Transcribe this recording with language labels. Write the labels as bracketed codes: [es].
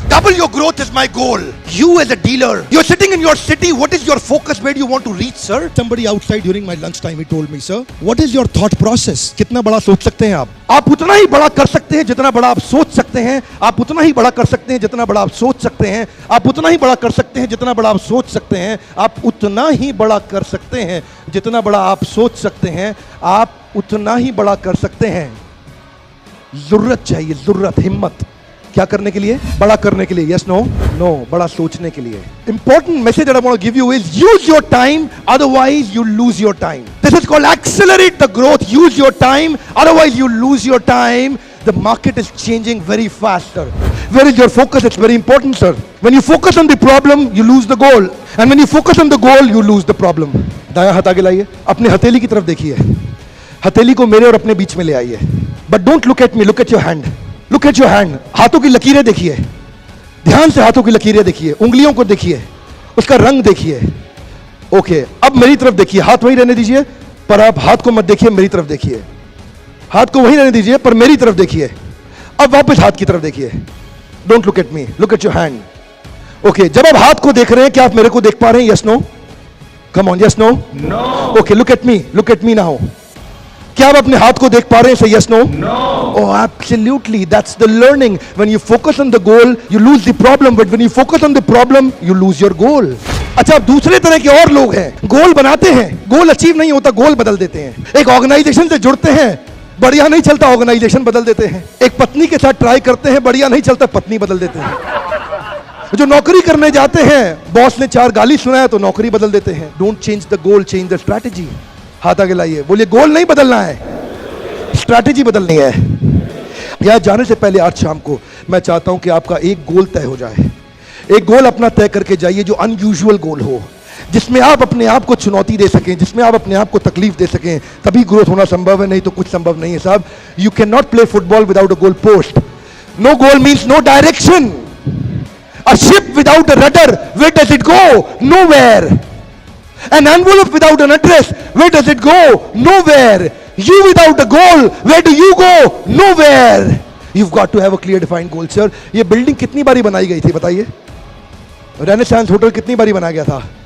[en] Double your growth is my goal. You as a dealer, you're sitting in your city. What is your focus? Where do you want to reach, sir? Somebody outside during my lunch time, he told me, sir, what is your thought process? [hi] कितना बड़ा सोच सकते हैं आप? आप उतना ही बड़ा कर सकते हैं जितना बड़ा आप सोच सकते हैं. आप उतना ही बड़ा कर सकते हैं जितना बड़ा आप सोच सकते हैं. आप उतना ही बड़ा कर सकते हैं जितना बड़ा आप सोच सकते हैं. आप उतना ही बड़ा कर सकते हैं जितना बड़ा आप सोच सकते हैं. आप उतना ही बड़ा कर सकते हैं. जरूरत चाहिए, जरूरत, हिम्मत. क्या करने के लिए? बड़ा करने के लिए. [en] Yes, no? [hi] नो, बड़ा सोचने के लिए. [en] Important message that I want to give you is use your time, otherwise you lose your time. This is called accelerate the growth. Use your time, otherwise you lose your time. The market is changing very faster. Where is your focus? It's very important, sir. When you focus on the problem, you lose the goal. And when you focus on the goal, you lose the problem. [hi] दायां हाथ आगे लाइए. अपने हथेली की तरफ देखिए. हथेली को मेरे और अपने बीच में ले आइए. [en] But don't look at me, look at your hand. Look at your hand. [hi] हाथों की लकीरें देखिए. ध्यान से हाथों की लकीरें देखिए. उंगलियों को देखिए. उसका रंग देखिए. ओके, अब मेरी तरफ देखिए. हाथ वहीं रहने दीजिए, पर आप हाथ को मत देखिए, मेरी तरफ देखिए. हाथ को वहीं रहने दीजिए, पर मेरी तरफ देखिए. अब वापस हाथ की तरफ देखिए. [en] Don't look at me, look at your hand. Okay, [hi] जब आप हाथ को देख रहे हैं, क्या आप मेरे को देख पा रहे हैं? [en] Yes, no? Come on, yes, no? No. Okay, look at me now. [hi] क्या आप अपने हाथ को देख पा रहे हैं? [en] Say yes, no? No. Oh, absolutely. That's the learning. When you focus on the goal, you lose the problem. But when you focus on the problem, you lose your goal. [hi] अच्छा, अब दूसरे तरह के और लोग हैं. गोल बनाते हैं, गोल अचीव नहीं होता, गोल बदल देते हैं. एक ऑर्गेनाइजेशन से जुड़ते हैं, बढ़िया नहीं चलता, ऑर्गेनाइजेशन बदल देते हैं. एक पत्नी के साथ ट्राई करते हैं, बढ़िया नहीं चलता, पत्नी बदल देते हैं. जो नौकरी करने जाते हैं, बॉस ने 4 गाली सुनाया तो नौकरी बदल देते हैं. [en] Don't change the goal, change the strategy. [hi] हाथ आगे लाइए. बोलिए, गोल नहीं बदलना है, स्ट्रैटेजी बदलनी है. यहां जाने से पहले आज शाम को मैं चाहता हूं कि आपका एक गोल तय हो जाए. एक गोल अपना तय करके जाइए जो अनयूजुअल गोल हो, जिसमें आप अपने आप को चुनौती दे सकें, जिसमें आप अपने आप को तकलीफ दे सकें. तभी ग्रोथ होना संभव है, नहीं तो कुछ संभव नहीं है साहब. [en] You can not play football without a goal post. No goal means no direction. A ship without a rudder, where does it go? Nowhere. An envelope without an address, where does it go? Nowhere. You without a goal, where do you go? Nowhere. You've got to have a clear defined goal, sir. [hi] ये building कितनी बारी बनाई गई थी बताइए? Renaissance hotel कितनी बारी बनाया गया था?